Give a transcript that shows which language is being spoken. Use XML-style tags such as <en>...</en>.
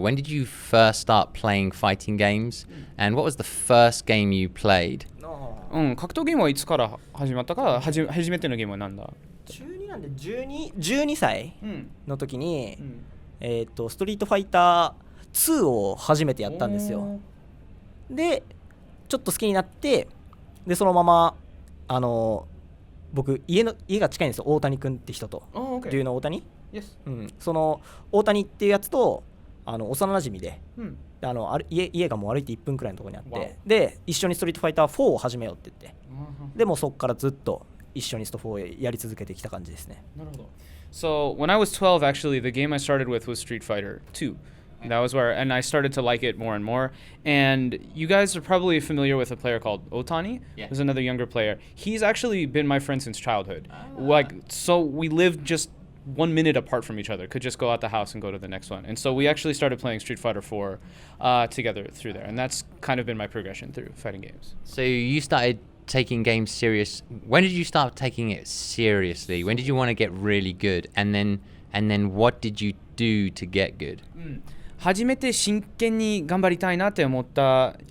<en>When did you first start playing fighting games? And what was the first game you played?</en> <ja>格闘ゲームはいつから始まったか、初めてのゲームはなんだ？中2なんで12歳の時に、ストリートファイター2を初めてやったんですよ。でちょっと好きになってでそのまま僕家が近いんですよ。大谷君って人と。</ja> <en>Do you know 大谷？ Yes.</en> <ja>その大谷っていうやつと幼馴染で、家がもう歩いて1分くらいのところにあって、で一緒にストリートファイター4を始めようって言って、でもそこからずっと一緒にスト4をやり続けてきた感じですね。なるほど。</ja> <en>So when I was 12, actually, the game I started with was Street Fighter 2. That was where, and I started to like it more and more. And you guys are probably familiar with a player called Otani, who's another younger player. He's actually been my friend since childhood. So we lived just 1 minute apart from each other, could just go out the house and go to the next one. And so we actually started playing Street Fighter 4 together through there. And that's kind of been my progression through fighting games. So you started taking games serious. When did you start taking it seriously? When did you want to get really good? And then what did you do to get good?</en> <ja>初めて真剣に頑張りたいなって思った</ja>